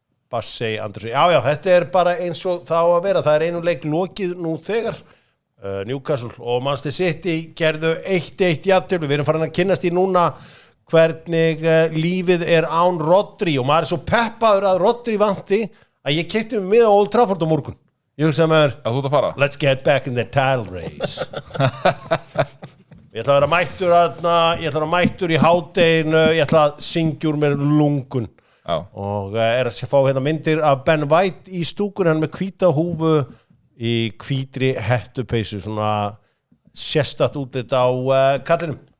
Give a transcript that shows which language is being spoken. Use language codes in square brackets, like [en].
[is] Bassey Andersson. Já, þetta bara eins og það á að vera. Það einu leik lokið nú þegar. Newcastle og Manchester City gerðu 1-1 jafntefli. Við erum farin að kynnast í núna hvernig lífið án Rodri og maður svo peppaður að Rodri vanti að ég keypti mig með á Old Trafford á morgun. Ég hugsa með þú ert að fara? [en] Let's get back in the title race. [is] Ég ætla að vera mættur í hádeginu, ég ætla að syngja úr mér lungun. Já. Og að fá hérna myndir af Ben White í stúkun, hann með hvíta húfu í hvítri hettupeysu, svona sérstakt útlit á kallinum.